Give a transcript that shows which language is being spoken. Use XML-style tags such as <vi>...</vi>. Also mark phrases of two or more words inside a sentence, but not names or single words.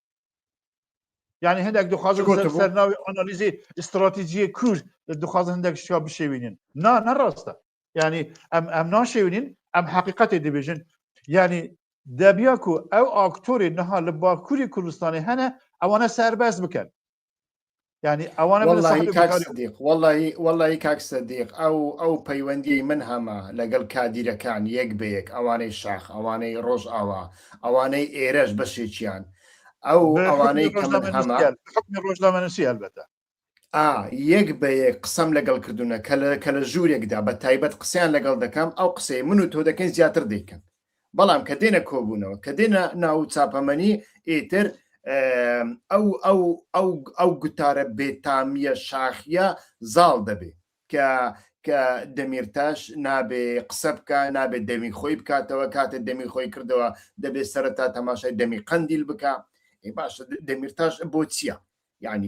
<ku>Yani hindek dixwazin ser navê analîzê stratejiyê Kurd dixwazin hindek şika bişêwînin. Ne rast e. Yani em naşêwînin em heqîqetê dibêjin. Yani debiya ku ew aktorê niha li Bakurê Kurdistanê hene ewane serbest bikin. Yani ewane</ku> <ckb>والله کاک سەدیق ئەو پەیوەندی من هەما لەگەڵ کادیرەکان یەک بەیەک ئەوانەی شاخ ئەوانەی ڕۆژ ئاوا ئەوانەی ئێرەش بەشێکیان ئەو ئەوانەی کە من هەما حکمی ڕۆژنامەنووسی هەلبەتە یەک بەیەک قسەم لەگەڵ کردوونە کە لە ژوورێکدا بە تایبەت قسەیان لەگەڵ دەکەم ئەو قسەی من و تۆ دەکەین زیاتر دەیکەن بەڵام کە دێنە کۆبوونەوە کە دێنە ناو چاپەمەنی ئیتر ئەو گوتارە بێتامیە شاخیە زاڵ دەبێ کە دەمیرتاش نابێ قسە بکە نابێت دەمی خۆی بکاتەوە کاتە دەمی خۆی کردەوە دەبێت سەرەتا تەماشای دەمی قەندیل بکە باشە دەمیرتاش بۆ چییە یعنی</ckb>